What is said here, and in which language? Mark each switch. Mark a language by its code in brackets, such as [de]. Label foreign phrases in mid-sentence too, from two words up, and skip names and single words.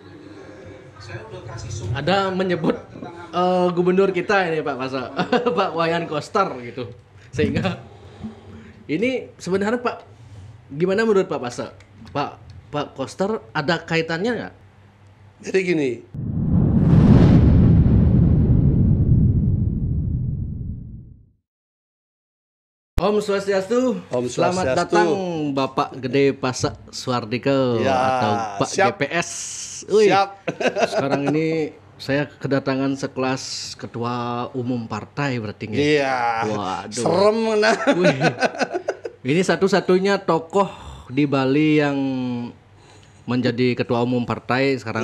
[id] Saya udah kasih semua. Ada menyebut gubernur kita ini Pak Masa, Pak Wayan Koster gitu. Sehingga ini sebenarnya Pak, gimana menurut Pak Masa? Pak Koster ada kaitannya nggak? Jadi gini, [ban] Om Swastiastu. [id] Om Selamat Swastiastu. datang Bapak Gede Pasak Suardike Ya, atau Pak siap. GPS. Wih, Siap. sekarang ini saya kedatangan sekelas ketua umum partai berarti nggak? Iya. Waduh. Serem nah. Wih, ini satu-satunya tokoh di Bali yang menjadi ketua umum partai sekarang